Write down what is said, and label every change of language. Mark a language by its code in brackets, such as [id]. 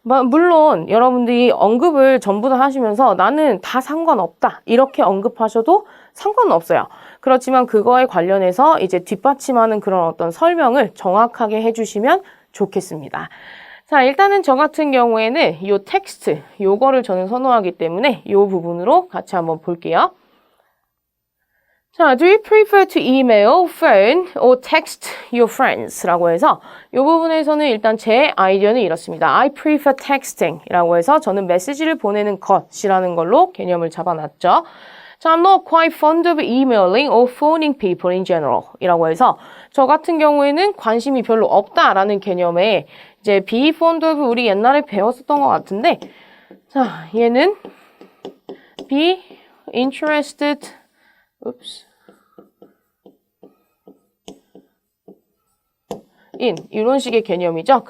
[ko] 물론 여러분들이 언급을 전부 다 하시면서 나는 다 상관없다 이렇게 언급하셔도 상관은 없어요. 그렇지만 그거에 관련해서 이제 뒷받침하는 그런 어떤 설명을 정확하게 해주시면 좋겠습니다. 자, 일단은 저 같은 경우에는 이 텍스트, 요거를 저는 선호하기 때문에 이 부분으로 같이 한번 볼게요. 자, [en] do you prefer to email, phone, or text your friends? [ko] 라고 해서 이 부분에서는 일단 제 아이디어는 이렇습니다. [en] I prefer texting [ko] 이라고 해서 저는 메시지를 보내는 것이라는 걸로 개념을 잡아놨죠. 자, [en] I'm not quite fond of emailing or phoning people in general [ko] 이라고 해서 저 같은 경우에는 관심이 별로 없다라는 개념에 이제 be fond of 우리 옛날에 배웠었던 것 같은데 자, 얘는 be interested 이런 식의 개념이죠.